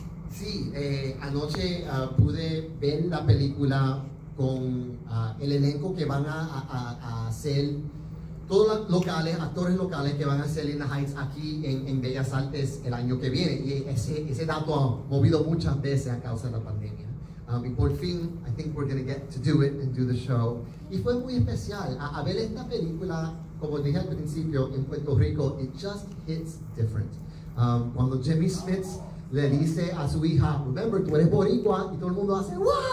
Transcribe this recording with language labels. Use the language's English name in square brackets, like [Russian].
[Spanish] Sí, anoche pude ver la película con el elenco que van a hacer, todos los locales, actores locales que van a hacer In the Heights aquí en Bellas Artes el año que viene. Y ese dato ha movido muchas veces a causa de la pandemia. Y por fin, [English] I think we're going to get to do it and do the show. [Spanish] Y fue muy especial a ver esta película, como dije al principio, en Puerto Rico. [English] It just hits different. [Spanish] Cuando Jimmy Smith le dice a su hija, remember, tú eres boricua, y todo el mundo hace, ¡wow!